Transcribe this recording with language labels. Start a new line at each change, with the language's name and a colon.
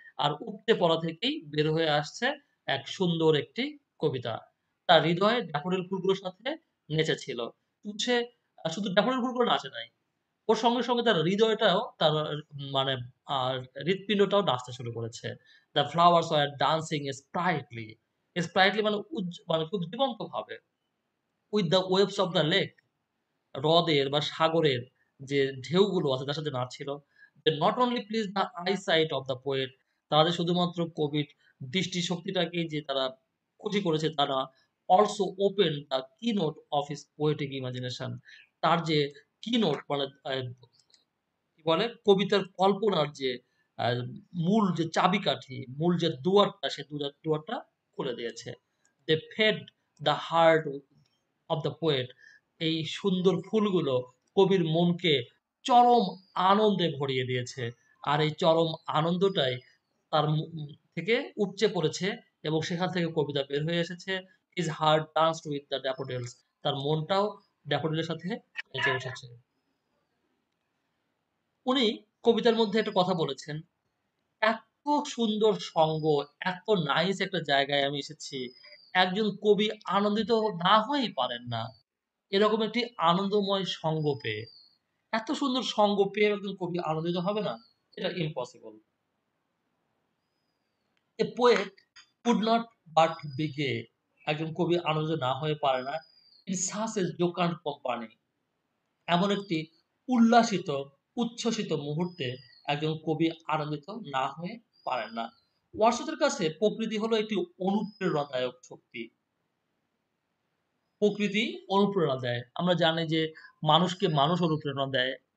Bangla: আর উপচে পড়া থেকেই বের হয়ে আসছে এক সুন্দর একটি কবিতা। তার হৃদয় ড্যাফোডিল ফুলগুলোর সাথে নেচেছিল। সে শুধু ড্যাফোডিল ফুলগুলো নাচে নাই। ওর সঙ্গে, সঙ্গে তার হৃদয়টাও তার মানে আ হৃৎপিণ্ডটাও নাচতে শুরু করেছে।
English: The flowers were dancing sprightly.
Bangla: sprightly মানে মানে খুব জীবন্তভাবে।
English: With the waves of the lake.
Bangla: হ্রদের বা সাগরের যে ঢেউগুলো আছে তার সাথে নাচছিল।
English: They not only pleased the eyesight of the poet,
Bangla: তারা যে শুধুমাত্র কবির দৃষ্টিশক্তিটাকেই যে তারা খুশি করেছে তা না,
English: also opened the keynote of his poetic imagination.
Bangla: তার যে keynote মানে কি বলে? কবিতার কল্পনার যে আ মূল যে চাবিকাঠি, মূল যে দুয়ারটা সে দুয়ারটা খুলে দিয়েছে।
English: They fed the heart of the poet.
Bangla: এই সুন্দর ফুলগুলো কবির মনকে চরম আনন্দে ভরিয়ে দিয়েছে। আর এই চরম আনন্দটাই তার থেকে উপচে পড়েছে এবং সেখান থেকে কবিতা বের হয়ে এসেছে।
English: His heart danced with the daffodils.
Bangla: তার মনটাও ড্যাফোডিলের সাথে নেচে উঠেছে। উনি কবিতার মধ্যে একটা কথা বলেছেন, "এত সুন্দর সঙ্গ, এত নাইস একটা জায়গায় আমি এসেছি। একজন কবি আনন্দিত না হয়েই পারেন না। এরকম একটি আনন্দময় সঙ্গ পেয়ে। এত সুন্দর সঙ্গ পেয়ে একজন কবি আনন্দিত হবে না? এটা impossible."
English: A poet could not but be gay.
Bangla: একজন কবি আনন্দিত না হয়ে পারে না।
English: In such a jocund company.
Bangla: এমন একটি উল্লাসিত, উচ্ছ্বসিত মুহূর্তে একজন কবি আনন্দিত না হয়ে পারেন না। ওয়াটসনের কাছে প্রকৃতি হলো একটি অনুপ্রেরণাদায়ক শক্তি। প্রকৃতি অনুপ্রেরণা দেয়। আমরা জানি যে মানুষকে মানুষ অনুপ্রেরণা দেয়।